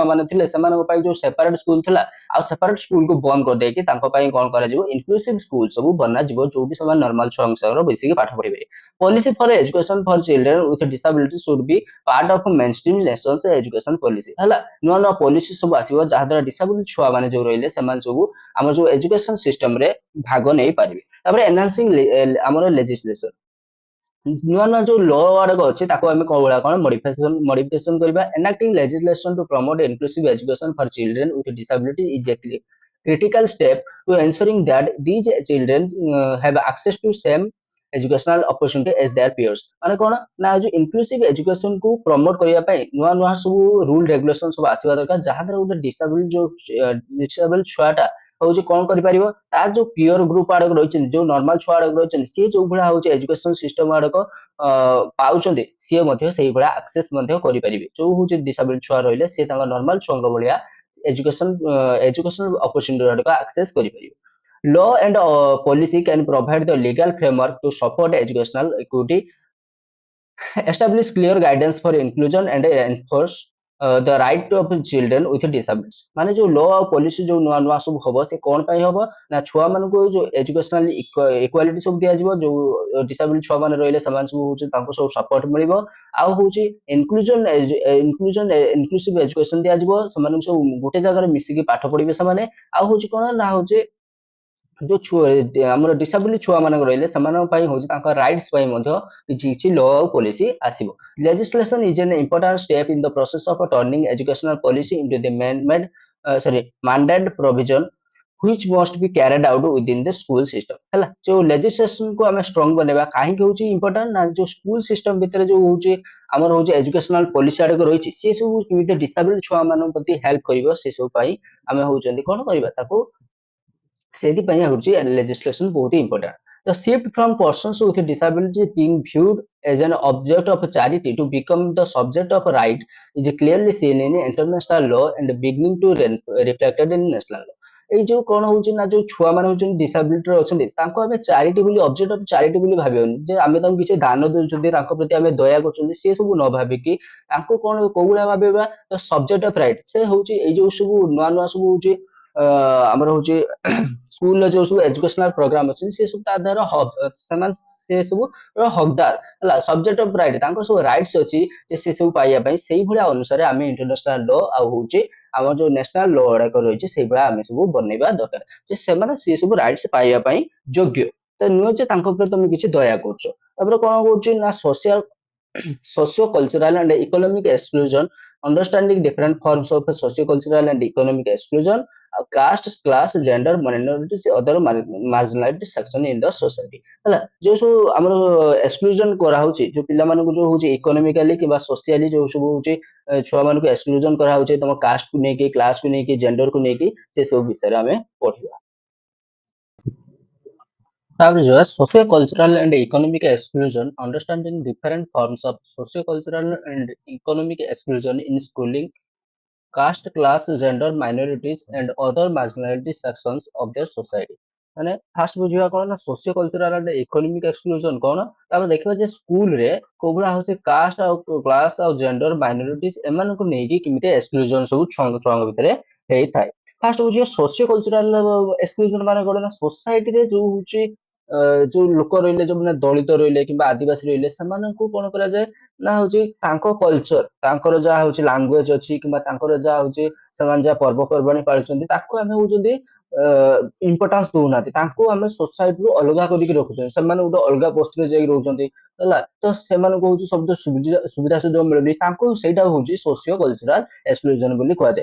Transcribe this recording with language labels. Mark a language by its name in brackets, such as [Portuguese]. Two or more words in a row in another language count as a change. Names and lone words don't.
[Odia] ମାନେ ଥିଲେ ସେମାନଙ୍କ ପାଇଁ ଯୋଉ [English] separate school [Odia] ଥିଲା ଆଉ [English] separate school [Odia] ବନ୍ଦ କରିଦେଇକି ତାଙ୍କ ପାଇଁ କଣ କରାଯିବ [English] inclusive school [Odia] ସବୁ ବନାଯିବ ଯୋଉଠି ସେମାନେ ନର୍ମାଲ ଛୁଆଙ୍କ ସହ ମିଶିକି ପାଠ ପଢିବେ [English] policy for education for children with disability should be part of mainstream nations education policy [Odia] ହେଲା ନୂଆ ନୂଆ ପଲିସି ସବୁ ଆସିବ ଯାହା ଦ୍ୱାରା ଡିସାବିଲିଟି ଛୁଆ ମାନେ ଯୋଉ ରହିଲେ ସେମାନେ ସବୁ ଆମର ଯୋଉ [English] education system [Odia] ଭାଗ ନେଇ ପାରିବେ ତାପରେ ଏନହାନ୍ସିଂ ଆମର ଲେଜିସ୍ଲେସନ ନୂଆ ନୂଆ ଯୋଉ ଲ ଗୁଡାକ ଅଛି ତାକୁ ଆମେ କୋଉ ଭଳିଆ କଣ ମଡିଫିକେସନ କରିବା [English] enacting legislation to promote inclusive education for children with disability is a critical step to ensuring that these children have access to same educational opportunity as their peers [Odia] ମାନେ କଣ ନା ଯୋଉ [English] inclusive education [Odia] କୁ ପ୍ରମୋଟ କରିବା ପାଇଁ ନୂଆ ନୂଆ ସବୁ [English] rule regulation [Odia] ସବୁ ଆସିବା ଦରକାର ଯାହା ଦ୍ୱାରା ଗୋଟେ ଡିସାବଲ ଛୁଆଟା ହଉଛି କଣ କରିପାରିବ ତାର ଯୋଉ [English] peer group [Odia] ଆଡକ ରହିଛନ୍ତି ଯୋଉ ନର୍ମାଲ ଛୁଆ ଆଡକ ରହିଛନ୍ତି ସିଏ ଯୋଉ ଭଳିଆ ହଉଛି [English] education system [Odia] ଆଡକ ପାଉଛନ୍ତି ସିଏ ମଧ୍ୟ ସେଇଭଳିଆ ଆକ୍ସେସ ମଧ୍ୟ କରିପାରିବେ ଯୋଉ ହଉଛି ଡିସାବଲ ଛୁଆ ରହିଲେ ସିଏ ତାଙ୍କ ନର୍ମାଲ ଛୁଆଙ୍କ ଭଳିଆ [English] educational opportunity [Odia] ଗୁଡାକ access କରିପାରିବେ law [English] and policy can provide the legal framework to support educational equity establish clear guidance for inclusion and enforce the right of children with disabilities [Odia] ମାନେ ଯୋଉ law ଆଉ policy ଯୋଉ ନୂଆ ନୂଆ ସବୁ ହବ ସେ କଣ ପାଇଁ ହବ ନା ଛୁଆ ମାନଙ୍କୁ ଯୋଉ [English] educationally equality [Odia] ସବୁ ଦିଆଯିବ ଯୋଉ ଡିସାବିଲିଟି ଛୁଆ ମାନେ ରହିଲେ ସେମାନେ ସବୁ ହଉଛି ତାଙ୍କୁ ସବୁ ସପୋର୍ଟ ମିଳିବ ଆଉ ହଉଛି [English] inclusive education [Odia] ଦିଆଯିବ ସେମାନଙ୍କୁ ସବୁ ଗୋଟେ ଜାଗାରେ ମିଶିକି ପାଠ ପଢିବେ ସେମାନେ ଆଉ ହଉଛି କଣ ନା ହଉଛି ଯୋଉ ଛୁଆ ଆମର ଡିସାବିଲିଟି ଛୁଆ ମାନଙ୍କ ରହିଲେ ସେମାନଙ୍କ ପାଇଁ ହଉଛି ତାଙ୍କ ରାଇଟ୍ସ ପାଇଁ ମଧ୍ୟ କିଛି କିଛି ଲ ଆଉ ପଲିସି ଆସିବ [English] legislation is an important step in the process of turning educational policy into the mandate provision which must be carried out within the school system [Odia] ହେଲା ଯୋଉ legislation କୁ ଆମେ ଷ୍ଟ୍ରଙ୍ଗ ବନେଇବା କାହିଁକି ହଉଛି ଇମ୍ପୋର୍ଟାଣ୍ଟ ନା ଯୋଉ [English] school system [Odia] ଭିତରେ ଯୋଉ ହଉଛି ଆମର ହଉଛି [English] educational policy [Odia] ଆଡକୁ ରହିଛି ସେ ସବୁ କେମିତି ଡିସାବିଲିଟି ଛୁଆ ମାନଙ୍କ ପ୍ରତି ହେଲ୍ପ କରିବ ସେ ସବୁ ପାଇଁ ଆମେ ହଉଛନ୍ତି କଣ କରିବା ତାକୁ ସେଥିପାଇଁ ହଉଛି legislation ବହୁତ [English] important the shift from persons with disability being viewed as an object of charity to become the subject of right is clearly seen in international law and beginning to reflected in national law ଏଇ ଯୋଉ କଣ ହଉଛି ନା ଯୋଉ ଛୁଆ ମାନେ ହଉଛନ୍ତି ଡିସାବିଲିଟି ଅଛନ୍ତି ତାଙ୍କୁ [Odia] ଆମେ ଚାରିଟି ବୋଲି [English] object of charity [Odia] ବୋଲି ଭାବିବାନି ଯେ ଆମେ ତାଙ୍କୁ କିଛି ଦାନ ଦଉଛନ୍ତି ତାଙ୍କ ପ୍ରତି ଆମେ ଦୟା କରୁଛନ୍ତି ସେ ସବୁ ନ ଭାବିକି ତାଙ୍କୁ କଣ କୋଉ ଭଳିଆ ଭାବିବା [English] subject of right [Odia] ସେ ହଉଛି ଏଇ ଯୋଉ ସବୁ ନୂଆ ନୂଆ ସବୁ ହଉଛି ଆମର ହଉଛି ସ୍କୁଲର ଯୋଉ ସବୁ [English] educational program [Odia] ଅଛି ସେ ସବୁ ତା ଦ୍ୱାରା ସେମାନେ ସେ ସବୁ ହକଦାର ହେଲା [English] subject of right [Odia] ତାଙ୍କର ସବୁ ରାଇଟ୍ସ ଅଛି ଯେ ସେ ସବୁ ପାଇବା ପାଇଁ ସେଇଭଳିଆ ଅନୁସାରେ ଆମେ [English] international law [Odia] ଆଉ ହଉଛି ଆମର ଯୋଉ [English] national law [Odia] ଗୁଡାକ ରହିଛି ସେଇଭଳିଆ ଆମେ ସବୁ ବନେଇବା ଦରକାର ଯେ ସେମାନେ ସେ ସବୁ ରାଇଟ୍ସ ପାଇବା ପାଇଁ ଯୋଗ୍ୟ ତ ନୁହେଁ ଯେ ତାଙ୍କ ଉପରେ ତମେ କିଛି ଦୟା କରୁଛ ତାପରେ କଣ କହୁଛି ନା [English] social socio-cultural and economic exclusion, understanding different forms of socio-cultural and economic exclusion, caste, class, gender, minorities, other marginalized section in the society. [Odia] ହେଲା ଯୋଉ ସବୁ ଆମର ଏକ୍ସକ୍ଲୁଜନ କରାହଉଛି ଯୋଉ ପିଲାମାନଙ୍କୁ ଯୋଉ ହଉଛି ଇକୋନୋମିକାଲି କିମ୍ବା ସୋସିଆଲି ଯୋଉ ସବୁ ହଉଛି ଛୁଆମାନଙ୍କୁ ଏକ୍ସକ୍ଲୁଜନ କରାହଉଛି ତମ କାଷ୍ଟକୁ ନେଇକି କ୍ଲାସକୁ ନେଇକି ଜେଣ୍ଡରକୁ ନେଇକି ସେ ସବୁ ବିଷୟରେ ଆମେ ପଢିବା। ତାପରେ ଯିବା [English] socio-cultural and economic exclusion, understanding different forms of socio-cultural and economic exclusion in schooling, caste, class, gender, minorities, and other marginality sections of their society। [Odia] ମାନେ ଫାଷ୍ଟ ବୁଝିବା କଣ ନା [English] socio cultural and economic exclusion [Odia] କଣ, ତାପରେ ଦେଖିବା ଯେ ସ୍କୁଲ ରେ କୋଉ ଭଳିଆ ହଉଛି କାଷ୍ଟ ଆଉ କ୍ଲାସ ଆଉ ଜେଣ୍ଡର ମାଇନରିଟିଜ ଏମାନଙ୍କୁ ନେଇକି କେମିତି ଏକ୍ସକ୍ଲୁଜନ ସବୁ ଛୁଆଙ୍କ ଭିତରେ ହେଇଥାଏ। ଫାଷ୍ଟ ବୁଝିବା [English] socio cultural exclusion [Odia] ମାନେ କଣ ନା ସୋସାଇଟିରେ ଯୋଉ ହଉଛି ଯୋଉ ଲୋକ ରହିଲେ ଯୋଉମାନେ ଦଳିତ ରହିଲେ କିମ୍ବା ଆଦିବାସୀ ରହିଲେ ସେମାନଙ୍କୁ କଣ କରାଯାଏ ନା ହଉଛି ତାଙ୍କ କଲଚର ତାଙ୍କର ଯାହା ହଉଛି ଲାଙ୍ଗୁଏଜ ଅଛି କିମ୍ବା ତାଙ୍କର ଯାହା ହଉଛି ସେମାନେ ଯାହା ପର୍ବପର୍ବାଣି ପାଳୁଛନ୍ତି ତାକୁ ଆମେ ହଉଛନ୍ତି ଇମ୍ପୋର୍ଟାନ୍ସ ଦଉନାହାନ୍ତି, ତାଙ୍କୁ ଆମେ ସୋସାଇଟିରୁ ଅଲଗା କରିକି ରଖୁଛନ୍ତି, ସେମାନେ ଗୋଟେ ଅଲଗା ପୋଷ୍ଟରେ ଯାଇକି ରହୁଛନ୍ତି ହେଲା, ତ ସେମାନଙ୍କୁ ହଉଛି ସବୁ ସୁବିଧା ସୁଯୋଗ ମିଳୁନି, ତାଙ୍କୁ ସେଇଟା ହଉଛି [English] socio cultural exclusion [Odia] ବୋଲି କୁହାଯାଏ।